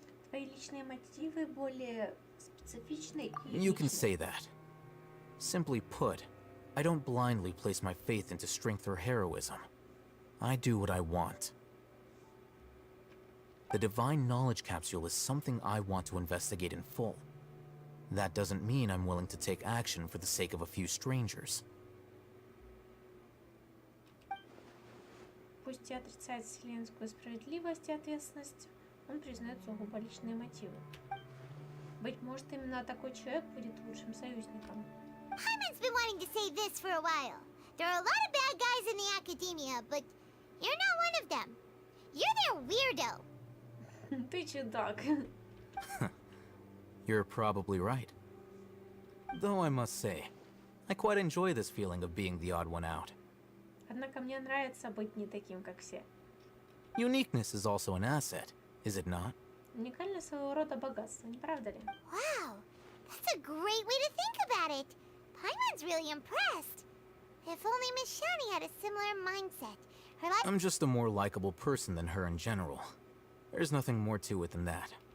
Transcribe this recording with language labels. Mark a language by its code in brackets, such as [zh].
[ru] Твои личные мотивы более специфичны и [en] You can [ru] личны. [en] say that. Simply put, I don't blindly place my faith into strength or heroism. I do what I want. The divine knowledge capsule is something I want to investigate in full. That doesn't mean I'm willing to take action for the sake of a few strangers. [ru] Пусть и отрицает вселенскую справедливость и ответственность, он признает сугубо личные мотивы. Быть может, именно такой человек будет лучшим союзником. [en] Paimon's been wanting to say this for a while. There are a lot of bad guys in the academia, but you're not one of them. You're their weirdo. [ru] Ты чудак. [en] You're probably right. Though I must say, I quite enjoy this feeling of being the odd one out. [ru] Однако мне нравится быть не таким, как все. [en] Uniqueness is also an asset, is it not? [ru] Уникальность своего рода богатство, не правда ли? [en] Wow, that's a great way to think about it. Paimon's really impressed. If only Miss Shani had a similar mindset. Her life. I'm just a more likable person than her in general. There's nothing more to it than that.